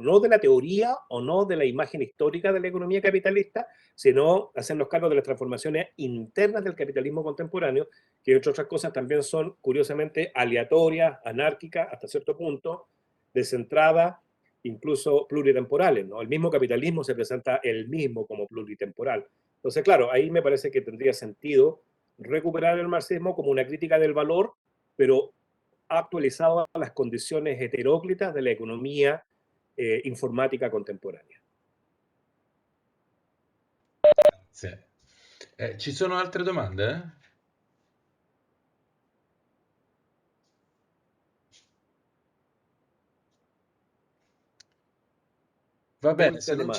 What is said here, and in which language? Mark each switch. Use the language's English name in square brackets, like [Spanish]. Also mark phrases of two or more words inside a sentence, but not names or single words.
[Spanish] No de la teoría o no de la imagen histórica de la economía capitalista, sino hacernos cargo de las transformaciones internas del capitalismo contemporáneo, que entre otras cosas también son curiosamente aleatorias, anárquicas hasta cierto punto, descentradas, incluso pluritemporales, ¿no? El mismo capitalismo se presenta el mismo como pluritemporal. Entonces, claro, ahí me parece que tendría sentido recuperar el marxismo como una crítica del valor, pero actualizado a las condiciones heteróclitas de la economía informática contemporanea. [Italian] Sì. Ci sono altre domande? Va bene, se non ci...